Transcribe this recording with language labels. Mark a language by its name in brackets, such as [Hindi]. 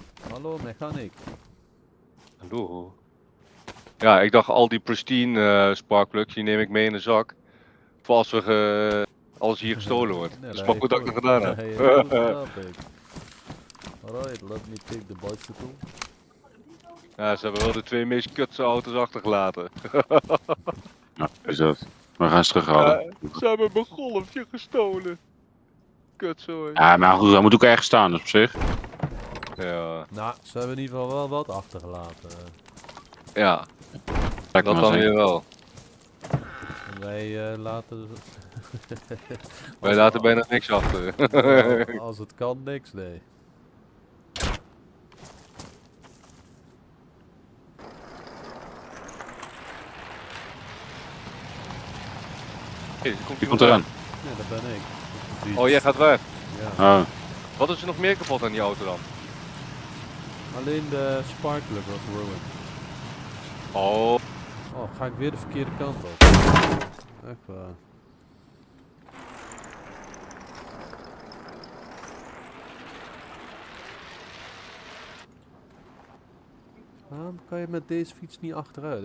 [Dutch] Hallo, mechanic. Hallo. Ja, ik dacht al die pristine sparkplugs, die neem ik mee in de zak. Voor als we alles hier gestolen wordt. Nee, Dat is maar goed dat ik het gedaan heb. Nee, heel goed gedaan, Pik. [English] Alright, let me take the bicycle. [Dutch] Ja, ze hebben wel de 2 meest kutse auto's achtergelaten. Nou, is dat. We gaan ze terughalen. Ze hebben mijn golfje gestolen. Kutzooi. Ja, maar goed, hij moet ook ergens staan, dus op zich. Ja, Nou, ze hebben in ieder geval wel wat achtergelaten. ja, Lijkt me wel dan zeker. weer wel. En wij laten Wij laten bijna niks achter. Als het kan, niks, nee. Hey, er komt Die iemand komt eraan. Ja, dat ben ik. Op de fiets. Oh, jij gaat weg. Ja. Oh, Wat is er nog meer kapot aan die auto dan? Alleen de sparkler [English] was ruined. [Dutch] Oh, Oh, ga ik weer de verkeerde kant op. Echt waar. Waarom kan je met deze fiets niet achteruit?